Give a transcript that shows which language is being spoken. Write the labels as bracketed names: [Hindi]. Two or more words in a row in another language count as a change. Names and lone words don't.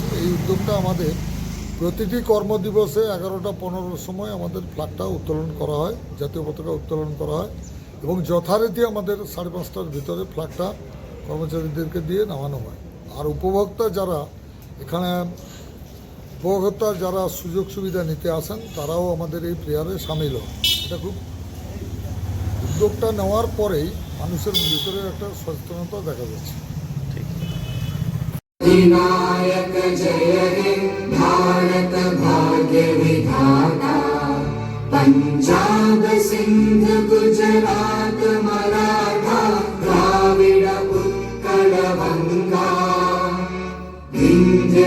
[Bangla] এই উদ্যোগটা আমাদের প্রতিটি কর্মদিবসে 11টা 15 সময় আমাদের ফ্ল্যাগটা উত্তোলন করা হয়, জাতীয় পতাকা উত্তোলন করা হয় এবং যথারীতি আমাদের 5:30টার ভিতরে ফ্ল্যাগটা কর্মচারীদেরকে দিয়ে নামানো হয়। আর উপভোক্তা যারা সুযোগ সুবিধা নিতে আসেন তারাও আমাদের এই প্রেয়ারে সামিল হয়। এটা খুব উদ্যোগটা নেওয়ার পরেই মানুষের ভিতরে একটা সচেতনতা দেখা যাচ্ছে। বিনায়ক জয় হে ভারত ভাগ্য বিধাতা, পাঞ্জাব সিন্ধ গুজরাট মারাঠা দ্রাবিড় উৎকল গঙ্গা, বিন্ধ্য